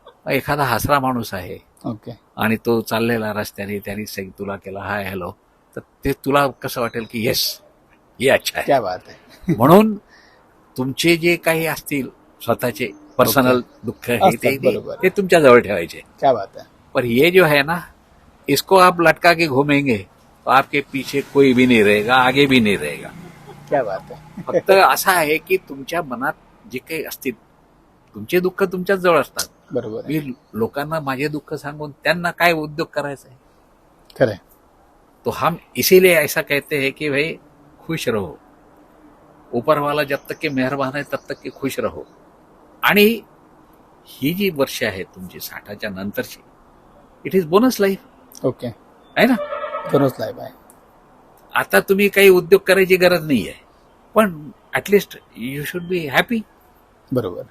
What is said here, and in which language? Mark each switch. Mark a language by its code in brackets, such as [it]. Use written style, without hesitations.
[mr] एखादा हसरा माणूस आहे, ओके, आणि तो चाललेला रस्त्याने, त्यांनी तुला केला हाय हॅलो, तर ते तुला कसं वाटेल की येस, हे अच्छा आहे. [hi] क्या बात [mr] आहे. म्हणून तुमचे जे काही असतील स्वतःचे पर्सनल दुःख हे ते तुमच्या जवळ ठेवायचे. [hi] क्या बात है. पर ये जो है ना, इसको आप लटका के घूमेंगे तो आपके पीछे कोई भी नहीं रहेगा, आगे भी नहीं रहेगा. क्या बात है. [mr] फक्त असं आहे की तुमच्या मनात जे काही असतील, तुमचे दुःख तुमच्याच जवळ असतात. बरोबर. मी लोकांना माझे दुःख सांगून त्यांना काय उद्योग करायचा आहे? खरं. [hi] तो हम इसीलिए ऐसा कहते हैं कि भाई खुश रहो, ऊपर वाला जब तक के मेहरबान है तब तक के खुश रहो. [mr] आणि ही जी वर्ष आहे तुमची 60च्या नंतरची, [en] It is bonus life. [mr] Okay. आहे ना, बोनस लाईफ आहे. आता तुम्ही काही उद्योग करायची गरज नाही आहे, पण [en] At least you should be happy. [mr] बरोबर.